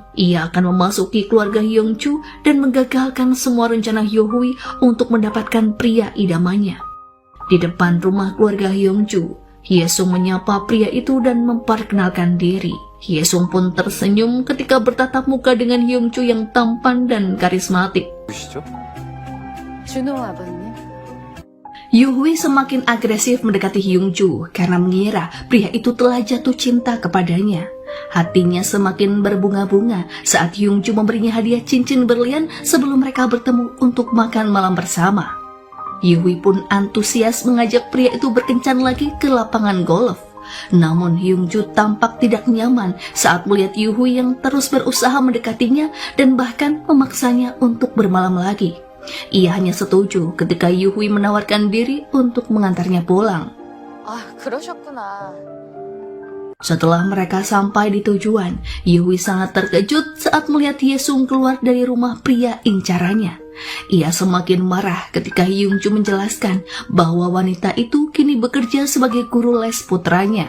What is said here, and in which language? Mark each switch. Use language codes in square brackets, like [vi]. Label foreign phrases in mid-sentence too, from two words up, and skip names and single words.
[id] Ia akan memasuki keluarga Hyungju dan menggagalkan semua rencana Yuhui untuk mendapatkan pria idamannya. Di depan rumah keluarga Hyungju, Yesung menyapa pria itu dan memperkenalkan diri. Yesung pun tersenyum ketika bertatap muka dengan Hyungju yang tampan dan karismatik. [ko] 보시죠? 준호 아버님. [id] Yuhui semakin agresif mendekati Hyungju karena mengira pria itu telah jatuh cinta kepadanya. Hatinya semakin berbunga-bunga saat Hyungju memberinya hadiah cincin berlian sebelum mereka bertemu untuk makan malam bersama. Yuhui pun antusias mengajak pria itu berkencan lagi ke lapangan golf. Namun Hyungju tampak tidak nyaman saat melihat Yuhui yang terus berusaha mendekatinya dan bahkan memaksanya untuk bermalam lagi. Ia hanya setuju ketika Yuhui menawarkan diri untuk mengantarnya pulang. [ko] 아, 그러셨구나. [id] Setelah mereka sampai di tujuan, Yuhui sangat terkejut saat melihat Yesung keluar dari rumah pria incarannya. Ia semakin marah ketika Hyungju menjelaskan bahwa wanita itu kini bekerja sebagai guru les putranya.